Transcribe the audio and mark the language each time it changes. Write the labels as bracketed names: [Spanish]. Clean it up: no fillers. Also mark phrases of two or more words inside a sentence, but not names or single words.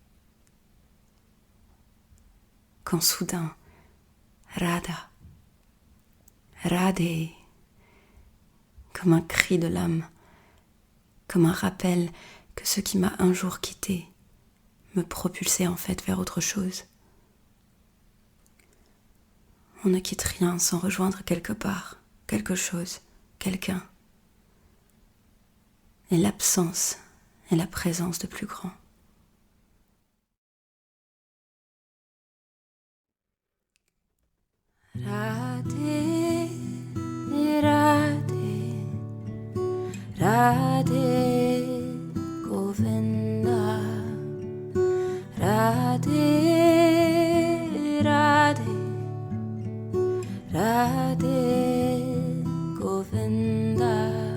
[French] Quand soudain, Radha, Radhe, comme un cri de l'âme, comme un rappel que ce qui m'a un jour quitté me propulsait en fait vers autre chose. On ne quitte rien sans rejoindre quelque part, quelque chose, quelqu'un. Et l'absence est la présence de plus grand. Radhe, Radhe, Radhe, Govinda, Radhe, Radhe, Radhe, Govinda,